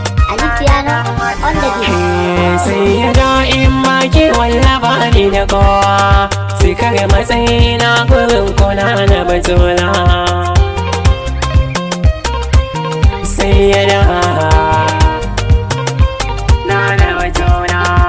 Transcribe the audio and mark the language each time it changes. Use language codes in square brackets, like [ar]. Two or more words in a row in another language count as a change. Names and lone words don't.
[en] Ali Piano on the beat. [ha] Sai ya da in ma ki wallaba ni da kowa, sai kare matsayina gurin kula na batula. Sai ya da na da batula.